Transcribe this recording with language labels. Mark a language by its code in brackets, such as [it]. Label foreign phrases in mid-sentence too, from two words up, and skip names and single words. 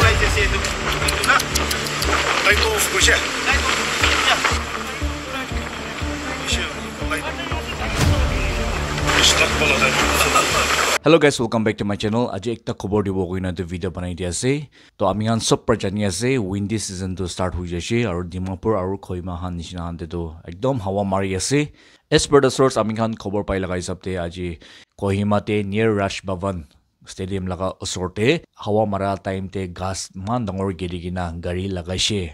[en] Hello guys, welcome back to my channel. [nag] Aji ekta khobor dibo koina to video banai dia ase. To ami han sob par jani ase [en] windy season [nag] to start hui jase aru Dimapur aru Kohima han nishina han te to ekdom hawa mari ase. [en] As per the source [nag] ami han khobor pai laga hisab te aji Kohima te near Raj Bhavan stadium laga osor te hawa mara time te gas man dangor geri gina gari lagaise.